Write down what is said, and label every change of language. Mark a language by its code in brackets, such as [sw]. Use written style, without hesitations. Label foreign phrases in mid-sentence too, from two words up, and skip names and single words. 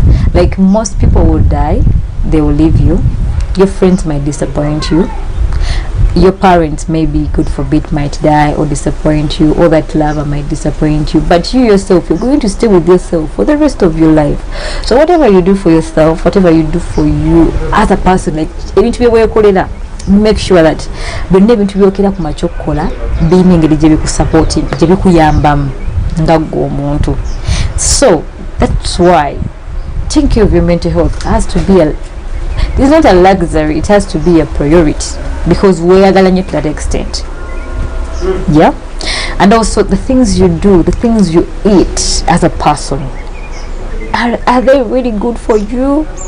[en] Like, most people will die, they will leave you, your friends might disappoint you, your parents, maybe God forbid, might die or disappoint you, or that lover might disappoint you, but you yourself, you're going to stay with yourself for the rest of your life. So whatever you do for yourself, whatever you do for you as a person, like [lg] ebintu byewekolera, [en] make sure that [lg] byonna ebintu byokera ku makyokkola birina engeri gye bikusupporting, gye bikuyambamu nga ggwe omuntu. [en] So that's why taking care of your mental health has to be it's not a luxury, it has to be a priority, because we are going to that extent. Yeah. And also the things you do, the things you eat as a person, are they really good for you?